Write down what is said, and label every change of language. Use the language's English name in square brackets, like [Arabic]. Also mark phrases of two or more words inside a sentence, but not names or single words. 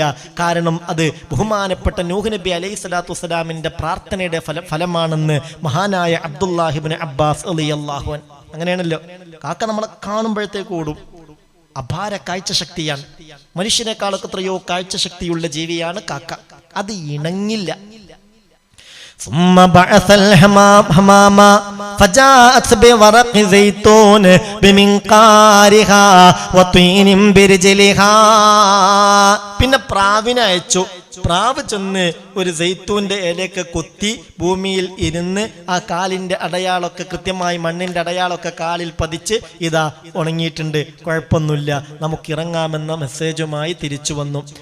[Malayalam] കാരണം അത് ബഹുമാനപ്പെട്ട നൂഹ് നബി [Arabic] عليه الصلاة والسلام [Malayalam] പ്രാർത്ഥനയുടെ ഫലമാണെന്ന് മഹാനായ അബ്ദുല്ലാഹി ഇബ്നു അബ്ബാസ് [Arabic] رضي الله عنه. [Malayalam] അങ്ങനെയാണല്ലോ, കാക്ക നമ്മളെ കാണുമ്പോഴത്തേക്ക് ഓടും. അപാര കാഴ്ച ശക്തിയാണ്, മനുഷ്യനേക്കാളൊക്കെ എത്രയോ കാഴ്ച ശക്തിയുള്ള ജീവിയാണ് കാക്ക. അത് ഇണങ്ങില്ല. [Arabic] ثم بعث الحمام فجاءت بورق زيتون بمنقارها وطين برجلها. [Malayalam] പിന്നെ പ്രാവിനെ അയച്ചു. പ്രാവ് ചെന്ന് ഒരു സൈത്തൂന്റെ ഇലയൊക്കെ കൊത്തി ഭൂമിയിൽ ഇരുന്ന് ആ കാലിന്റെ അടയാളമൊക്കെ കൃത്യമായി മണ്ണിന്റെ അടയാളമൊക്കെ കാലിൽ പതിച്ച് ഇതാ ഉണങ്ങിയിട്ടുണ്ട്, കുഴപ്പമൊന്നുമില്ല, നമുക്ക് ഇറങ്ങാമെന്ന മെസ്സേജുമായി തിരിച്ചു വന്നു.